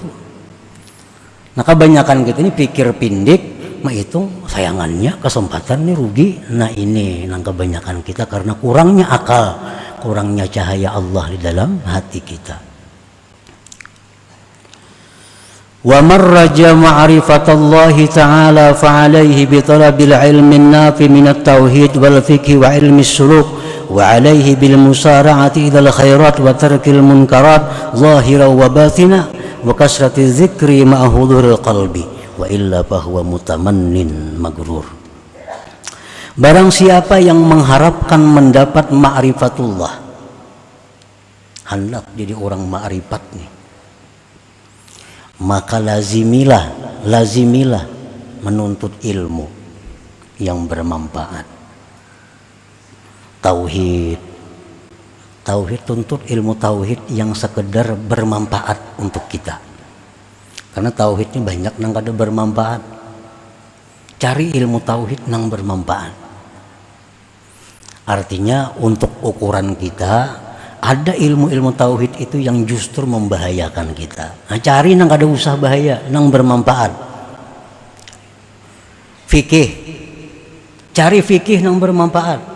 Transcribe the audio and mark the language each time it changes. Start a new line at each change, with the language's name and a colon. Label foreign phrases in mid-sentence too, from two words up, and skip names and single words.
Banjar: Nah kebanyakan kita ini pikir pindik, mah itu sayangannya kesempatan nih rugi. Nah ini nang kebanyakan kita karena kurangnya akal, kurangnya cahaya Allah di dalam hati kita.
Arabic: ومن رجا معرفة الله تعالى فعليه بطلب العلم النافع من التوحيد والفقه وعلم السلوك وعليه بالمسارعة إلى الخيرات وترك المنكرات ظاهرا وباطنا وكثرة الذكر مع حضور القلب وإلا فهو متمن مغرور.
Indonesian: Barang siapa yang mengharapkan mendapat ma'rifatullah, hendak jadi orang ma'rifat nih, maka lazimilah menuntut ilmu yang bermanfaat. Tauhid, tuntut ilmu tauhid yang sekedar bermanfaat untuk kita.
Banjar: Karena tauhidnya banyak nang kada bermanfaat. Cari ilmu tauhid nang bermanfaat.
Indonesian: Artinya untuk ukuran kita, ada ilmu-ilmu tauhid itu yang justru membahayakan kita.
Banjar: Nah, cari nang kada usah bahaya, nang bermanfaat. Fikih, cari fikih nang bermanfaat.